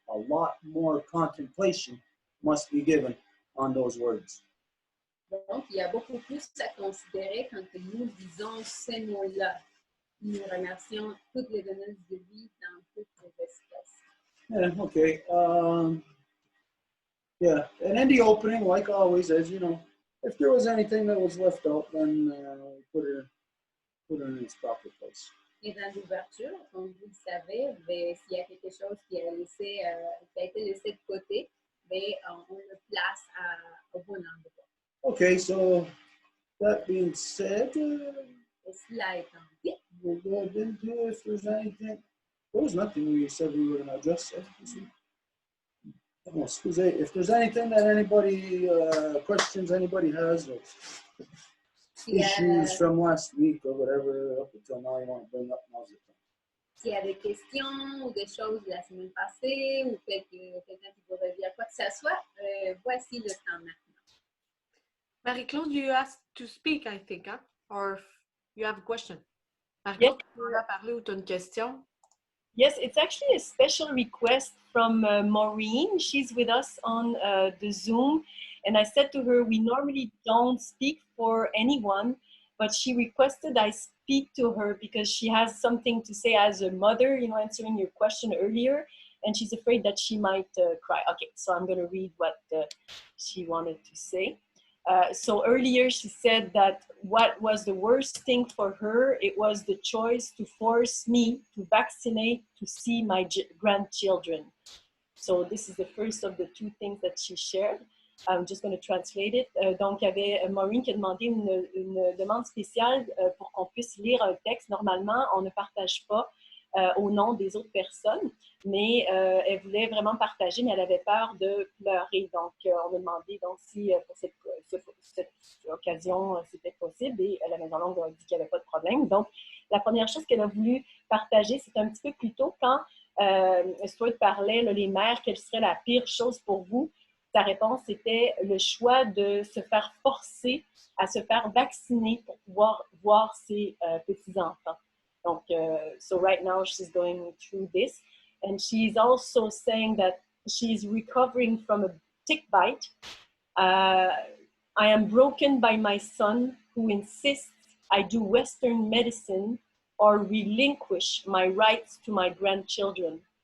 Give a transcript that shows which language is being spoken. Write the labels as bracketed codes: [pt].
[en] A lot more contemplation must be given on those words. [fr] Donc, il y a beaucoup plus à considérer quand nous disons ces mots-là. Nous remercions toutes les donneuses de vie dans toutes les espèces. [en] Yeah, okay. Yeah, and in the opening, like always, as you know, if there was anything that was left out, then put it in its proper place. [fr] Et dans l'ouverture, comme vous le savez, s'il y a quelque chose qui a été laissé de côté, on le place au bon endroit. [en] Okay, so that being said, [fr] Et cela étant dit, [en] we'll go into if there's anything. There was nothing we said we were going to address. Oh, excuse me. If there's anything that anybody, questions anybody has, or issues from last week or whatever, up until now you want to bring up, now's the time. [fr] s'il y a des questions ou des choses de la semaine passée ou quelqu'un qui voudrait dire quoi que ce soit, voici le temps maintenant. [en] Marie-Claude, you asked to speak, I think, huh? Or you have a question. [fr] Marie-Claude, tu veux parler ou tu as une question? [en] Yes, it's actually a special request from Maureen. She's with us on the Zoom, And I said to her, we normally don't speak for anyone, but she requested I speak to her because she has something to say as a mother, you know, answering your question earlier, and she's afraid that she might cry. Okay, so I'm going to read what she wanted to say. So earlier she said that what was the worst thing for her, it was the choice to force me to vaccinate to see my grandchildren. So this is the first of the two things that she shared. I'm just going to translate it. [fr] Donc, il y avait Maureen qui a demandé une demande spéciale pour qu'on puisse lire un texte. Normalement, on ne partage pas au nom des autres personnes, mais elle voulait vraiment partager, mais elle avait peur de pleurer. Donc, on a demandé donc, si pour cette occasion, c'était possible, et la Maison Longue a dit qu'il n'y avait pas de problème. Donc, la première chose qu'elle a voulu partager, c'est un petit peu plus tôt quand Stuart parlait, là, les mères, quelle serait la pire chose pour vous? Sa réponse était le choix de se faire forcer à se faire vacciner pour pouvoir voir ses petits-enfants. Donc, [en] so right now she's going through this. And she's also saying that she's recovering from a tick bite. I am broken by my son who insists I do Western medicine or relinquish my rights to my grandchildren.